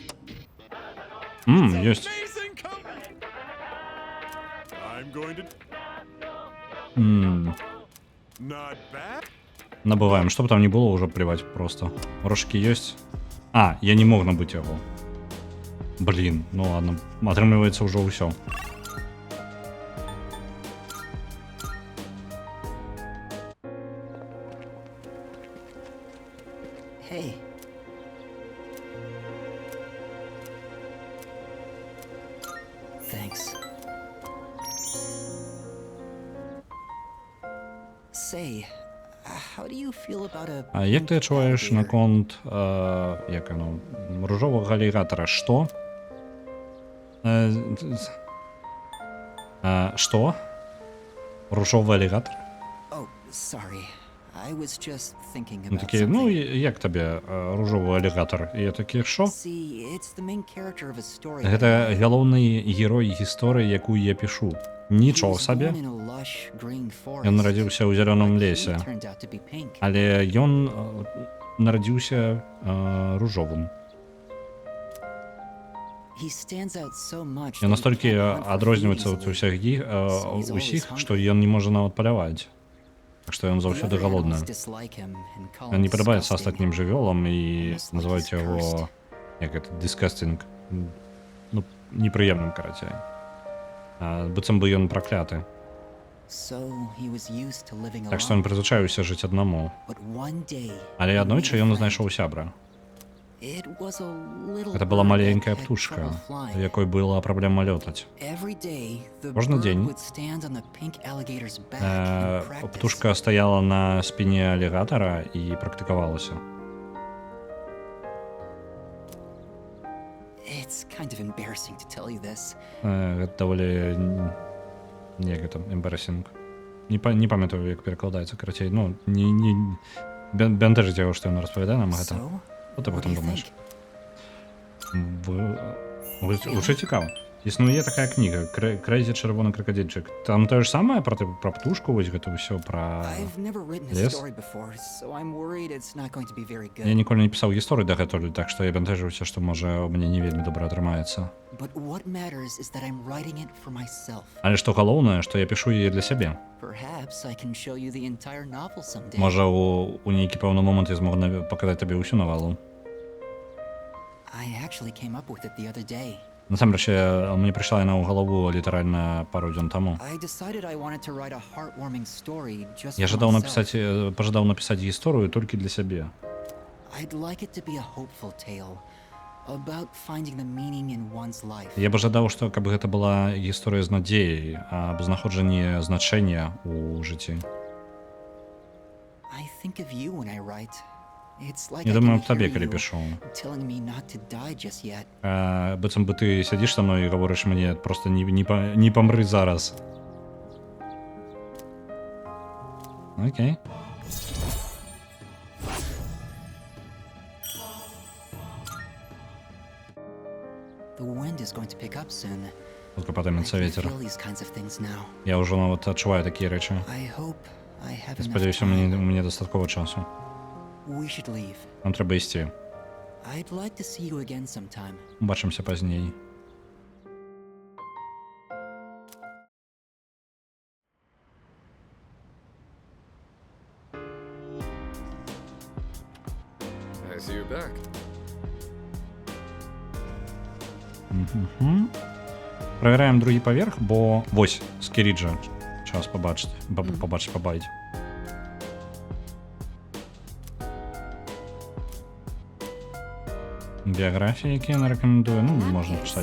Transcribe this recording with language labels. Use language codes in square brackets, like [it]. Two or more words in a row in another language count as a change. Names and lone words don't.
[ru] Есть. Набываем. Что бы там ни было, уже плевать просто. Рожки есть. А, я не мог набыть его. Блин, ну ладно. Отрымливается уже все. [en] Hey. Thanks. Say, how do you feel about a... [uk] А як ти відчуваєш наконт, як оно, рожового алігатора? Що? Що? Рожовий алігатор? [en] Oh, sorry. I was just thinking [uk] Ну [en] about [uk] такі, ну [en] something. [uk] як тобі рожовий алігатор? І я такий, що? [en] See, it's the main character of a story. [be] Гэта галоўны герой гісторыі, якую я пішу. [uk] Нічого сабе. [be] Ён нарадзіўся ў зялёным лесе, але ён нарадзіўся ружовым. Ён настолькі адрозніваецца ад усіх, што ён не можа нават паляваць. Так што ён заўсёды галодны. Ён не падабаецца астатнім жывёлам і называюць яго, як гэта, disgusting. Ну, непрыемным, карацей. Быццам бы ён пракляты. [en] So he was used to living [be] Так што ён [en] alone. [be] прызвычаіўся жыць аднаму. [en] But one day, [be] Але аднойчы ён знайшоў сябра. [en] it was a little [be] Гэта была [en] bird that [be] маленькая [en] had [be] птушка, [en] trouble [be] у [en] flying. [be] якой была праблема лётаць. [en] Every day, the [be] Кожны [en] bird [be] дзень [en] would stand on the pink alligator's back and practice. [be] Птушка стаяла на спіне алігатара і практыкавалася. [en] It's kind of embarrassing to tell you this. [be] Гэта даволі як гэта эмбарасінг. Не памятаю, як перакладаецца, карацей, ну, не бянтэжыць яго, што ён распавядае нам гэта. [en] So, [be] Што ты [en] what do [be] потым [en] you [be] думаеш? [en] think? [be] Уже цікава. Існуе такая кніга «Крэйзі чырвоны кракадзільчык». Там тое ж самае пра птушку, вось гэта ўсё пра... [en] I've never written a [be] Лес? [en] story before, so I'm worried it's not going to be very [be] Я [en] good. [be] ніколі не пісаў гісторыю дагэтуль, так што я бянтэжыўся, што можа мне не вельмі добра атрымаецца. [en] But what matters is that I'm writing it for myself. [be] Але што галоўнае, што я пішу яе для сябе. [en] Perhaps I can show you the entire novel someday. [be] Можа, у нейкі пэўны момант я змогу паказаць табе ўсю навалу. [en] I actually came up with it the other day. [be] Насамрэч, мне прыйшла яна ў галаву літаральна пару дзён таму. [en] I decided I wanted to write a heartwarming story just [be] Я [en] for myself. [be] пажадаў напісаць гісторыю толькі для сябе. [en] I'd like it to be a hopeful tale about finding the meaning in one's life. [be] Я б жадаў, што каб гэта была гісторыя з надзеяй, аб знаходжанні значэння ў жыцці. [en] I think of you when I write. It's like [be] Я [en] I [be] думаю [en] can [be] аб табе, [en] hear [be] калі [en] you [be] пішу. [en] telling me not to die just yet. [be] Быццам бы ты сядзіш са мной і гаворыш мне проста не памры зараз. Окей. [en] The wind is going to pick up soon. [be] Хутка [en] I [be] падыметься [en] can [be] вецер. [en] feel these kinds of things now. [be] Я ўжо нават адчуваю такія рэчы. [en] I hope I have enough [be] Спадзяюся, у [en] time. [be] мяне дастаткова часу. [en] We should leave. [be] Нам трэба ісці. [en] I'd like to see you again sometime. [be] Убачымся пазней. [en] I see you're back. [be] Правяраем другі паверх, бо вось Скіріджа. Час пабачыць. Біяграфіі, якія я рэкамендую, ну, можна пачытаць.